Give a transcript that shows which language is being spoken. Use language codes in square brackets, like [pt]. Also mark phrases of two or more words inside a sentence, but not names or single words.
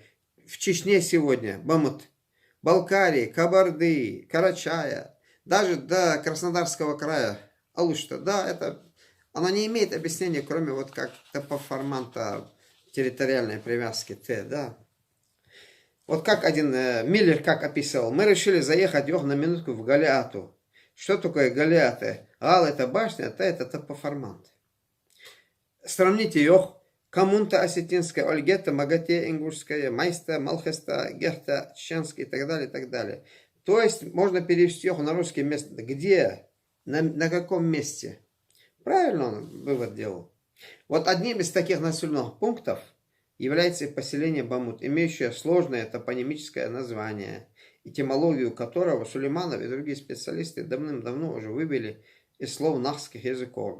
[ru] В Чечне сегодня, Бамут, Балкарии, Кабарды, Карачая, даже до Краснодарского края, Алушта, да, это, оно не имеет объяснения, кроме вот как топоформанта территориальной привязки Т, да. Вот как один Миллер как описывал, мы решили заехать на минутку в Галиату. Что такое Галиаты? Гал это башня, Т это топоформант. Сравните Йох, Коммунта осетинская, Ольгета, Магате, Ингушская, Майста, Малхеста, Герта, Чеченская и так далее, и так далее. То есть можно перевести их на русский место. Где? На каком месте? Правильно он вывод делал. Вот одним из таких населенных пунктов является поселение Бамут, имеющее сложное топонимическое название, этимологию которого Сулейманов и другие специалисты давным-давно уже вывели из слов нахских языков.